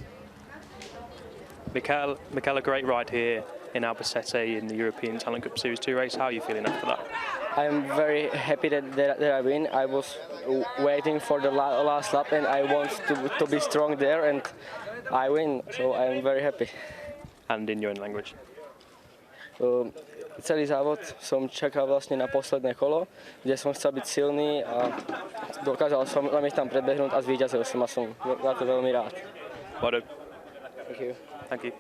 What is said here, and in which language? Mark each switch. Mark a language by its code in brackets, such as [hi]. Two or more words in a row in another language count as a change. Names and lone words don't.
[en] Michal, a great ride here in Albacete in the European Talent Cup Series 2 race. How are you feeling after that? I'm very happy that I win. I was waiting for the last lap and I want to be strong there and I win, so I'm very happy. And in your own language? [sk] Celý závod som čakal vlastne na posledné kolo, kde som chcel byť silný a dokázal som ich tam predbehnúť a zvíťazil som a som za to veľmi rád. [en] Well done. Thank you. Thank you.